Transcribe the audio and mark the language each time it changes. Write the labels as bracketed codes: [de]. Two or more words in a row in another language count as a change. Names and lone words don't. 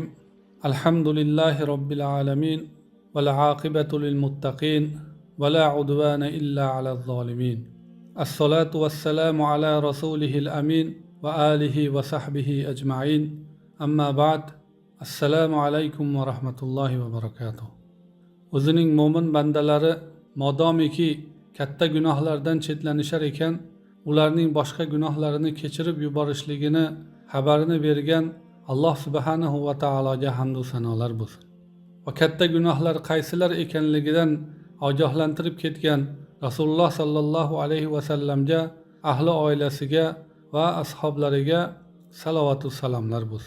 [ar] الحمد لله رب العالمين والعاقبة للمتقين ولا عدوان إلا على الظالمين. الصلاة والسلام على رسوله الأمين وآله وصحبه أجمعين. أما بعد. السلام عليكم ورحمة الله وبركاته. [uz] O'zining mo'min bandalari modomiki katta gunohlardan chetlanishar ekan, ularning boshqa gunohlarini kechirib yuborishligini xabarini bergan Alloh [ar] سبحانه وتعالى [uz] hamd va sanolar bo'lsin. Va katta gunohlar qaysilar ekanligidan ogohlantirib ketgan Rasululloh [ar] صلى الله عليه وسلم, [uz] ahli oilasiga va ashablariga salovat va salomlar bo'lsin.